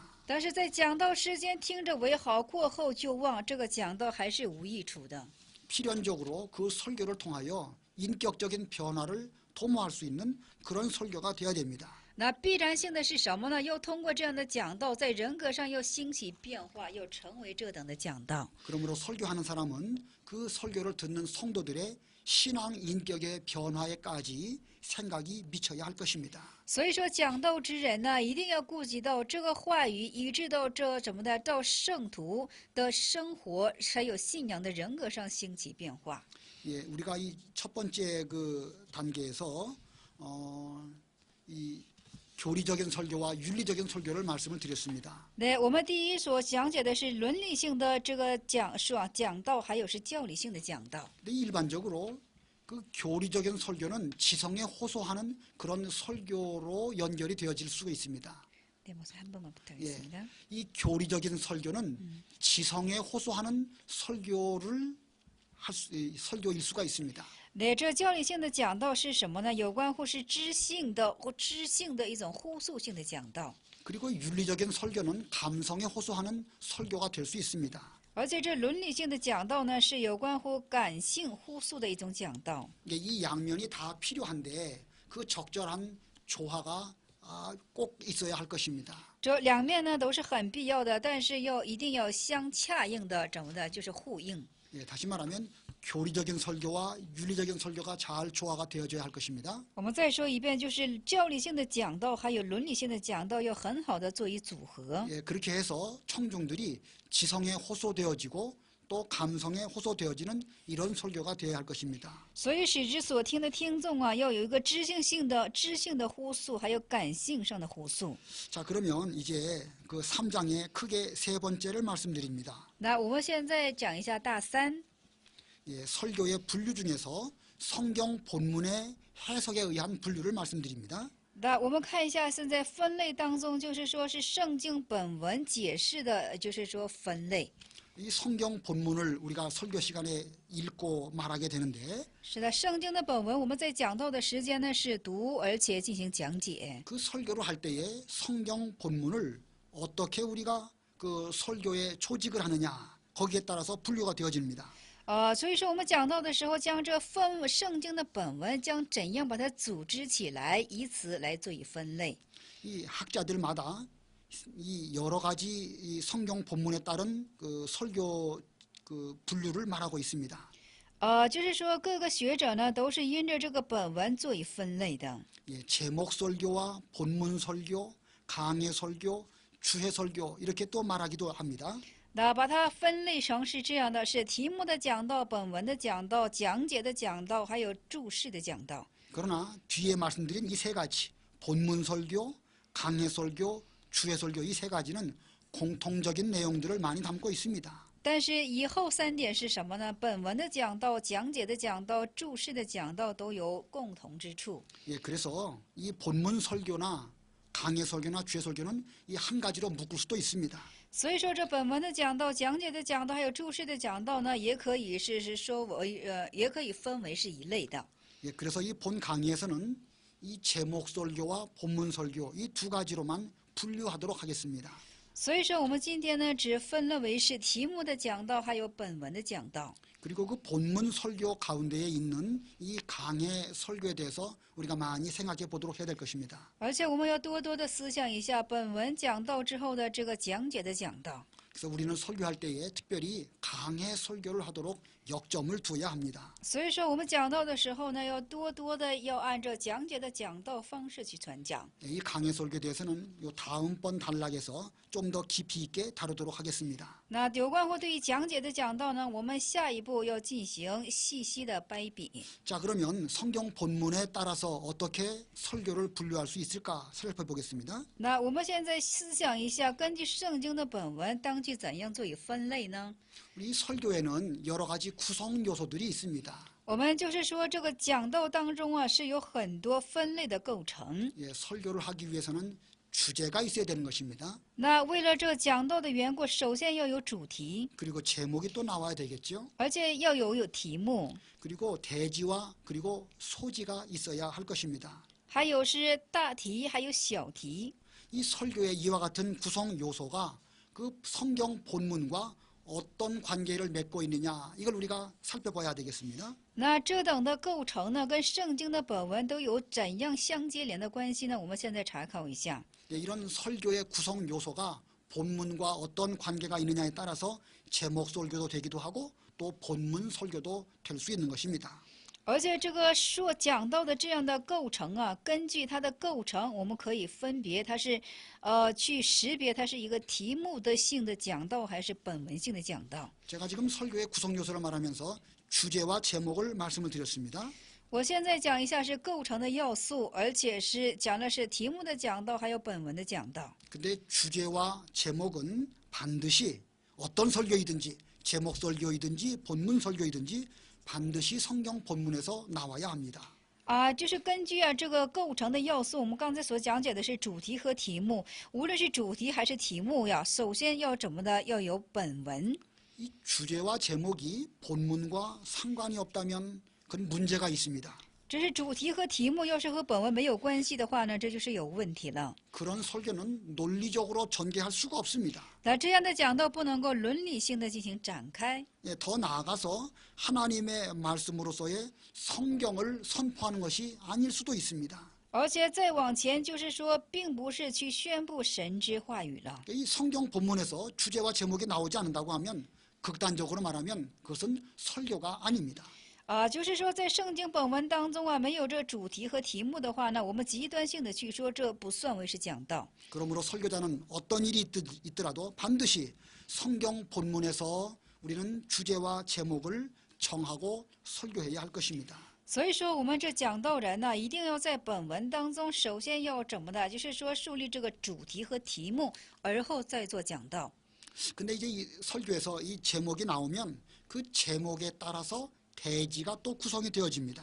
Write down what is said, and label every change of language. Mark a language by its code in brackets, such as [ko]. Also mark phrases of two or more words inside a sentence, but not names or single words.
[zh] 但是在讲道时间听着为好，过后就忘，这个讲道还是无益处的。 [ko] 필연적으로 그 설교를 통하여 인격적인 변화를 도모할 수 있는 그런 설교가 되어야 됩니다. [zh] 那必然性的是什么呢？要通过这样的讲道，在人格上要兴起变化，要成为这等的讲道。 [ko] 그러므로 설교하는 사람은 그 설교를 듣는 성도들의 신앙 인격의 변화에까지 생각이 미쳐야 할 것입니다. [zh] 所以说，讲道之人呢，一定要顾及到这个话语，以致到这怎么的，到聖徒的生活还有信仰的人格上兴起变化。 [ko] 우리가 이 첫 번째 그 단계에서 이 교리적인 설교와 윤리적인 설교를 말씀을 드렸습니다. [zh] 对，我们第一所讲解的是伦理性的这个讲道，还有是教理性的讲道。 [ko] 근데 일반적으로 그 교리적인 설교는 지성에 호소하는 그런 설교로 연결이 되어질 수가 있습니다. 네, 한 번만 부탁드리겠습니다. 이 교리적인 설교는 지성에 호소하는 설교일 수가 있습니다. [zh] 对，这教理性的讲道是什么呢？有关乎是知性的一种呼诉性的讲道。 [ko] 그리고 윤리적인 설교는 감성에 호소하는 설교가 될 수 있습니다. [zh] 而且这伦理性的讲道呢，是有关乎感性呼诉的一种讲道。 [ko] 이 양면이 다 필요한데 그 적절한 조화가 꼭 있어야 할 것입니다. [zh] 这两面呢都是很必要的，但是一定要相恰应的，怎么的，就是呼应。 [ko] 예, 다시 말하면 교리적인 설교와 윤리적인 설교가 잘 조화가 되어져야 할 것입니다. [zh] 我们再说一遍，就是教理性的讲道还有伦理性的讲道要很好的做一组合。 [ko] 예, 그렇게 해서 청중들이 지성에 호소되어지고 또 감성에 호소되어지는 이런 설교가 되어야 할 것입니다. [zh] 所以使之所听的听众啊，要有一个知性的呼诉，还有感性上的呼诉。 [ko] 자, 그러면 이제 그 3장의 크게 세 번째를 말씀드립니다. [zh] 那我们现在讲一下大三。 [ko] 예, 설교의 분류 중에서 성경 본문의 해석에 의한 분류를 말씀드립니다. [zh] 那我们看一下，现在分类当中，就是说是圣经本文解释的，就是说分类。 [ko] 이 성경 본문을 우리가 설교 시간에 읽고 말하게 되는데 [zh] 是的，圣经的本文我们在讲到的时间呢是读，而且进行讲解。 [ko] 그 설교를 할 때에 성경 본문을 어떻게 우리가 그 설교에 조직을 하느냐 거기에 따라서 분류가 되어집니다. [zh] 所以说我们讲到的时候，将这圣经的本文将怎样把它组织起来，以此来做以分类。 [ko] 이 학자들마다 이 여러 가지 이 성경 본문에 따른 그 설교 그 분류를 말하고 있습니다. [zh] 就是说各个学者呢都是因着这个本文做以分类的。 [ko] 예, 제목 설교와 본문 설교, 강해 설교, 주해 설교 이렇게 또 말하기도 합니다. [zh] 那把它分类成是这样的：是题目的讲道、本文的讲道、讲解的讲道，还有注释的讲道。 [ko] 그러나 뒤에 말씀드린 이 세 가지 본문 설교, 강해 설교, 주해 설교 이 세 가지는 공통적인 내용들을 많이 담고 있습니다. [zh] 但是以后三点是什么呢？本文的讲道、讲解的讲道、注释的讲道都有共同之处。 [ko] 예, 그래서 이 본문 설교나 강해 설교나 주해 설교는 이 한 가지로 묶을 수도 있습니다. [zh] 所以说，这本文的讲道、讲解的讲道，还有注释的讲道呢，也可以也可以分为是一类的。 [ko] 예, 그래서 이 본 강의에서는 이 제목 설교와 본문 설교 이 두 가지로만 분류하도록 하겠습니다. [zh] 所以说，我们今天呢，只分了为是题目的讲道，还有本文的讲道。 [ko] 그리고 그 본문 설교 가운데에 있는 이 강해 설교에 대해서 우리가 많이 생각해 보도록 해야 될 것입니다. [zh] 而且我们要多多的思想一下本文讲道之后的这个讲解的讲道。 [ko] 그래서 우리는 설교할 때에 특별히 강해 설교를 하도록 역점을 두어야 합니다. [zh] 所以说，我们讲道的时候呢，要多多的要按照讲解的讲道方式去传讲。 [ko] 이 강해 설교에 대해서는 요 다음번 단락에서 좀 더 깊이 있게 다루도록 하겠습니다. [zh] 那有关乎对于讲解的讲道呢，我们下一步要进行细细的掰比。 [ko] 자, 그러면 성경 본문에 따라서 어떻게 설교를 분류할 수 있을까 살펴보겠습니다. [zh] 那我们现在思想一下，根据圣经的本文，当去怎样做以分类呢？ [ko] 우리 설교에는 여러 가지 구성 요소들이 있습니다. [zh] 我们就是说，这个讲道当中啊，是有很多分类的构成。 [ko] 예, 설교를 하기 위해서는 주제가 있어야 되는 것입니다. [zh] 那为了这个讲道的缘故，首先要有主题， [ko] 그리고 제목이 또 나와야 되겠죠. [zh] 而且要有题目， [ko] 그리고 대지와 그리고 소지가 있어야 할 것입니다. [zh] 还有是大题，还有小题。 [ko] 이 설교의 이와 같은 구성 요소가 그 성경 본문과 어떤 관계를 맺고 있느냐 이걸 우리가 살펴봐야 되겠습니다. [zh] 那这等的构成呢，跟圣经的本文都有怎样相接连的关系呢？我们现在查考一下。 [ko] 예, 이런 설교의 구성 요소가 본문과 어떤 관계가 있느냐에 따라서 제목 설교도 되기도 하고 또 본문 설교도 될 수 있는 것입니다. [zh] 而且这个讲到的这样的构成啊，根据它的构成，我们可以分别它是，去识别它是一个题目的性的讲道还是本文性的讲道。 [ko] 제가 지금 설교의 구성 요소를 말하면서 주제와 제목을 말씀을 드렸습니다. [zh] 我现在讲一下是构成的要素，而且是讲的是题目的讲道还有本文的讲道。 [ko] 근데 주제와 제목은 반드시 어떤 설교이든지 제목 설교이든지 본문 설교이든지 반드시 성경 본문에서 나와야 합니다. [zh] 就是根据这个构成的要素，我们刚才所讲解的是主题和题目，无论是主题还是题目呀，首先要怎么的要有本文。 [ko] 이 주제와 제목이 본문과 상관이 없다면 그건 문제가 있습니다. [zh] 只是主题和题目要是和本文没有关系的话呢，这就是有问题了。 [ko] 그런 설교는 논리적으로 전개할 수가 없습니다. [zh] 那这样的讲道不能够伦理性的进行展开。 [ko] 예, 더 나아가서 하나님의 말씀으로서의 성경을 선포하는 것이 아닐 수도 있습니다. [zh] 而且再往前，就是说，并不是去宣布神之话语了。 [ko] 이 성경 본문에서 주제와 제목이 나오지 않는다고 하면 극단적으로 말하면 그것은 설교가 아닙니다. [zh] 就是说，在圣经本文当中啊，没有这主题和题目的话呢，我们极端性的去说，这不算为是讲道。 [ko] 그러므로 설교자는 어떤 일이 있더라도 반드시 성경 본문에서 우리는 주제와 제목을 정하고 설교해야 할 것입니다. [zh] 所以说，我们这讲道人呢，一定要在本文当中，首先要怎么的，就是说树立这个主题和题目，而后再做讲道。 [ko] 근데 이제 이 설교에서 이 제목이 나오면 그 제목에 따라서 대지가 또 구성이 되어집니다.